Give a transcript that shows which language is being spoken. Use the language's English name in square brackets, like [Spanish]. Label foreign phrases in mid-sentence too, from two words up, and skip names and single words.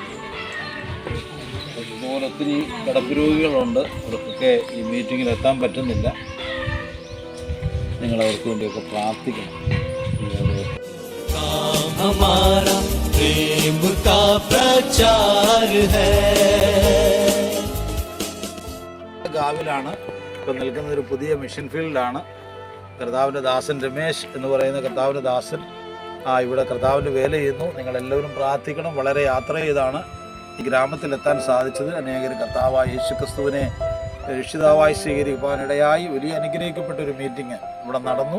[Malayalam] ഇതുപോലെ ഒത്തിരി കിടപ്പ് രോഗികളുണ്ട്, അവർക്കൊക്കെ ഈ മീറ്റിങ്ങിൽ എത്താൻ പറ്റുന്നില്ല. നിങ്ങൾ അവർക്ക് വേണ്ടിയൊക്കെ പ്രാർത്ഥിക്കണം. [Hindi] हमारा प्रेम का प्रचार है. [Malayalam] ഗാവിലാണ് ഇപ്പം നിൽക്കുന്ന ഒരു പുതിയ [English] mission field. [Malayalam] കർത്താവിൻ്റെ ദാസൻ രമേശ് എന്ന് പറയുന്ന കർത്താവിൻ്റെ ദാസൻ ഇവിടെ കർത്താവിൻ്റെ വേല ചെയ്യുന്നു. നിങ്ങളെല്ലാവരും പ്രാർത്ഥിക്കണം. വളരെ യാത്ര ചെയ്താണ് ഈ ഗ്രാമത്തിലെത്താൻ സാധിച്ചത്. അനേകർ കർത്താവായ യേശു ക്രിസ്തുവിനെ രക്ഷിതാവായി സ്വീകരിക്കാനിടയായി വലിയ അനുഗ്രഹിക്കപ്പെട്ട ഒരു മീറ്റിംഗ് ഇവിടെ നടന്നു.